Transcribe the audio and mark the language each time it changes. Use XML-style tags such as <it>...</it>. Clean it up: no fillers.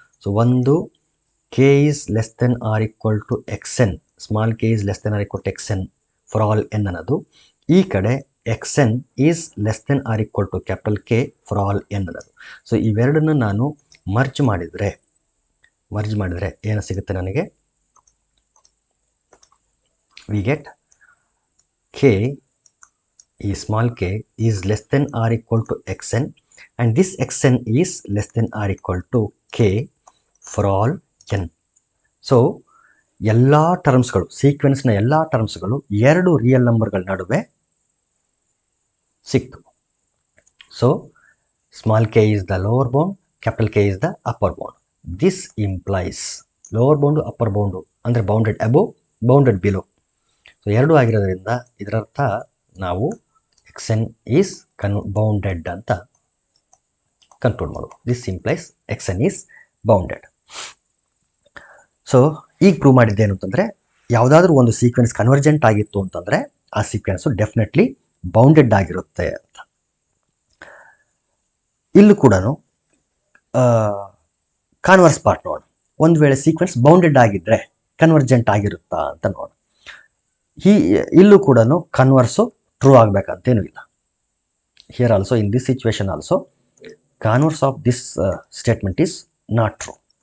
<en>so ಒಂದು k is less than or equal to xn, small k is less than or equal to xn for all n</en> <kn>ಅನ್ನೋದು. ಈ ಕಡೆ</kn> <en>xn is less than or equal to capital k for all n</en> <kn>ಅನ್ನೋದು. So ಇವೆರಡನ್ನು ನಾನು merge ಮಾಡಿದರೆ ಏನು ಸಿಗುತ್ತೆ ನನಗೆ?</kn> <en>We get k ಈ small k is less than or equal to xn and this xn is less than or equal to k for all n.</en> <kn>So ಎಲ್ಲ ಟರ್ಮ್ಸ್ಗಳು, ಸೀಕ್ವೆನ್ಸ್ನ ಎಲ್ಲ ಟರ್ಮ್ಸ್ಗಳು ಎರಡು ರಿಯಲ್ ನಂಬರ್ಗಳ ನಡುವೆ ಸಿಕ್ತು.</kn> <en>So small k is the lower bound, capital k is the upper bound. This implies lower bound upper bound</en> <kn>ಅಂದರೆ</kn> <en>Bounded above, bounded below.</en> <kn>So ಎರಡು ಆಗಿರೋದ್ರಿಂದ ಇದರರ್ಥ ನಾವು xn ಈಸ್ ಬೌಂಡೆಡ್ ಅಂತ ಕನ್ಕ್ಲೂಡ್ ಮಾಡೋದು.</kn> <en>This implies xn is bounded.</en> <kn>So ಈಗ prove ಮಾಡಿದ್ದೇನು ಅಂತಂದರೆ, ಯಾವುದಾದ್ರೂ ಒಂದು ಸೀಕ್ವೆನ್ಸ್ ಕನ್ವರ್ಜೆಂಟ್ ಆಗಿತ್ತು ಅಂತಂದರೆ ಆ ಸೀಕ್ವೆನ್ಸು ಡೆಫಿನೆಟ್ಲಿ ಬೌಂಡೆಡ್ ಆಗಿರುತ್ತೆ ಅಂತ. ಇಲ್ಲೂ ಕೂಡ ಕಾನ್ವರ್ಸ್ ಪಾರ್ಟ್ ನೋಡೋಣ. ಒಂದು ವೇಳೆ ಸೀಕ್ವೆನ್ಸ್ ಬೌಂಡೆಡ್ ಆಗಿದ್ದರೆ ಕನ್ವರ್ಜೆಂಟ್ ಆಗಿರುತ್ತಾ ಅಂತ ನೋಡೋಣ. ಇಲ್ಲೂ ಕೂಡ ಕನ್ವರ್ಸು ಟ್ರೂ ಆಗಬೇಕಂತೇನೂ ಇಲ್ಲ.</kn> <en>Here also in this situation also converse of this statement is not true.</en>